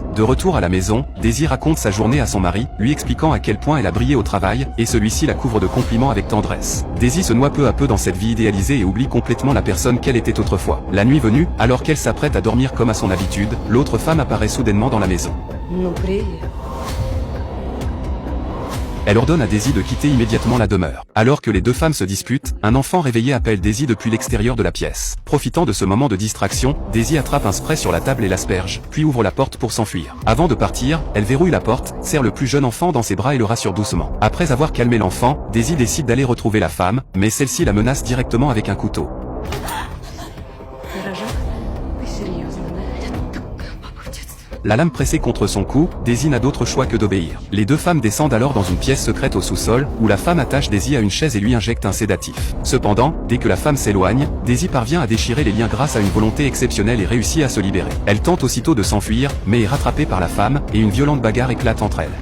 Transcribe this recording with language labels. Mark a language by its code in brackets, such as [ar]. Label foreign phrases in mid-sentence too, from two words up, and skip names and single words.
[fr] De retour à la maison, Daisy raconte sa journée à son mari, lui expliquant à quel point elle a brillé au travail, et celui-ci la couvre de compliments avec tendresse. Daisy se noie peu à peu dans cette vie idéalisée et oublie complètement la personne qu'elle était autrefois. La nuit venue, alors qu'elle s'apprête à dormir comme à son habitude, l'autre femme apparaît soudainement dans la maison. [ru] Ну, привет. [fr] Elle ordonne à Daisy de quitter immédiatement la demeure. Alors que les 2 femmes se disputent, un enfant réveillé appelle Daisy depuis l'extérieur de la pièce. Profitant de ce moment de distraction, Daisy attrape un spray sur la table et l'asperge, puis ouvre la porte pour s'enfuir. Avant de partir, elle verrouille la porte, serre le plus jeune enfant dans ses bras et le rassure doucement. Après avoir calmé l'enfant, Daisy décide d'aller retrouver la femme, mais celle-ci la menace directement avec un couteau. [ru] пирожок? Ты серьезно, да? Папа в детстве. [fr] La lame pressée contre son cou, Daisy n'a d'autre choix que d'obéir. Les deux femmes descendent alors dans une pièce secrète au sous-sol, où la femme attache Daisy à une chaise et lui injecte un sédatif. Cependant, dès que la femme s'éloigne, Daisy parvient à déchirer les liens grâce à une volonté exceptionnelle et réussit à se libérer. Elle tente aussitôt de s'enfuir, mais est rattrapée par la femme, et une violente bagarre éclate entre elles.